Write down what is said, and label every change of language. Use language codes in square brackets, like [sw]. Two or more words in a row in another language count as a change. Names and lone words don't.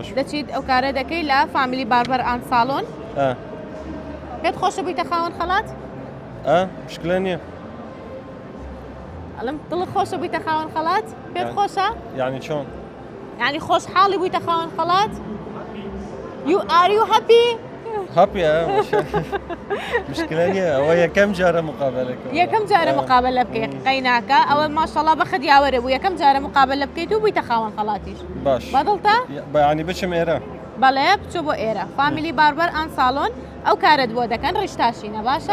[ckb] دەچیت ئەو کارە دەکەی لە فامیلی باربەر ئان ساڵۆن پێت خۆشە بوویتە خاوەن خەڵات؟ مشکلە نییە ئەڵم دڵت خۆشە بوویتە خاوەن خەڵات؟ پێت خۆشە؟ یعنی چۆن؟ یعنی خۆشحاڵی بوویتە خاوەن خەڵات؟ [en] Are you happy؟ [ckb] هەپی مشکلە نییە ئەوە یەکەم جارە مقابلەکە یەکەم جارە مقابلە بکەیت قەیناکە ئەوە ماشەڵڵا بەخت یاوەرە بوو یەکەم جارە مقابلە بکەیت و بوویتە خاوەن خەڵاتیش باش بەدڵتە؟ بەیانی بچم ئێرە بەڵێ بچۆ بۆ ئێرە فامیلی باربەر ئان ساڵۆن ئەو کارت بۆ دەکەن ڕیشتاشینە باشە؟